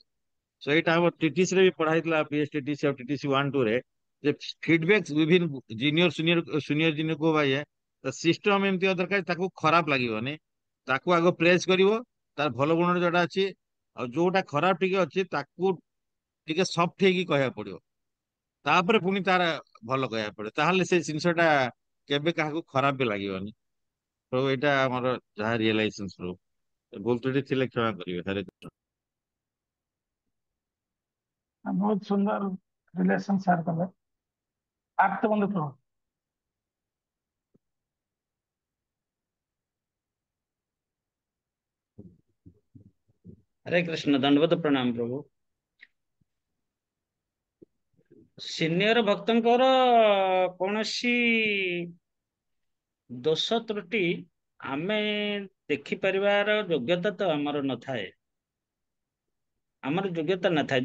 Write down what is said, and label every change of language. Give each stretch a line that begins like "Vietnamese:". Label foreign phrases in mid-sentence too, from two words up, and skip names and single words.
Odia: ସो ଏଇଟା ଆମ ଟିଟିସି ରେ ବି ପଢା ହେଇଥିଲା, ପିଏସଟିଟିସି ଆଉ ଟିଟିସି 1-2 ରେ, ଯେ ଫିଡବ୍ୟାକ ବିଭିନ୍ନ
English: junior junior
Odia: କୁ ଭାଇ ସିଷ୍ଟମ ଏମିତି ଦରକାର ତାକୁ ଖରାପ ଲାଗିବନି, ତାକୁ ଆଗ ପ୍ରେସ୍ କରିବ, ତାର ଭଲ ଗୁଣ ଯୋଉଟା ଅଛି, ଆଉ ଯୋଉଟା ଖରାପ ଟିକେ ଅଛି ତାକୁ ଟିକେ ସଫ୍ଟ ହେଇକି କହିବାକୁ ପଡିବ, ତାପରେ ପୁଣି ତାର ଭଲ କହିବାକୁ ପଡିବ। ତାହେଲେ ସେ ଜିନିଷଟା କେବେ କାହାକୁ ଖରାପ ବି ଲାଗିବନି। ତ ଏଇଟା ଆମର ଯାହା ରିଏଲାଇଜେସନ ପ୍ରଭୁ, ଭୁଲ ତ୍ରୁଟି ଥିଲେ କ୍ଷମା କରିବେ। ହରେ କୃଷ୍ଣ।
Hindi: बहुत सुंदर
English: relation share
Hindi: कर रहे। आप तो बंद प्रभु। हरे कृष्ण, दंडवत प्रणाम प्रभु।
Odia: ସିନିୟର ଭକ୍ତଙ୍କର କୌଣସି ଦୋଷ ତ୍ରୁଟି ଆମେ ଦେଖିପାରିବାର ଯୋଗ୍ୟତା ତ ଆମର ନଥାଏ, ଆମର ଯୋଗ୍ୟତା ନଥାଏ।